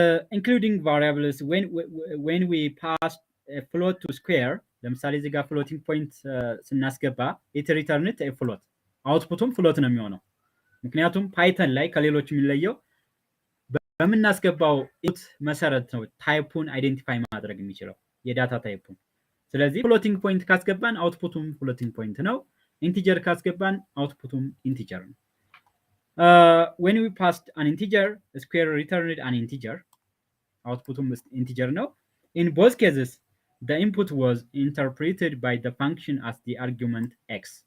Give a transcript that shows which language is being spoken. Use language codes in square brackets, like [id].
[en] Including variables when we pass a float to square. [am] ለምሳሌ እዚህ ጋር ፍሎቲንግ ፖይንት ስናስገባ [en] it returns a float. [am] አውትፑቱም ፍሎት ነው የሚሆነው። ምክንያቱም ፓይተን ላይ ከሌሎች የሚለየው በምናስገባው ኢንፑት መሰረት ነው ታይፑን አይደንቲፋይ ማድረግ የሚችለው የዳታ ታይፑን። ስለዚህ ፍሎቲንግ ፖይንት ካስገባን አውትፑቱም ፍሎቲንግ ፖይንት ነው። ኢንቲጀር ካስገባን አውትፑቱም ኢንቲጀር ነው። [en] when we passed an integer, square returned an integer. [am] አውትፑቱም ኢንቲጀር ነው። [en] in both cases the input was interpreted by the function as the argument x.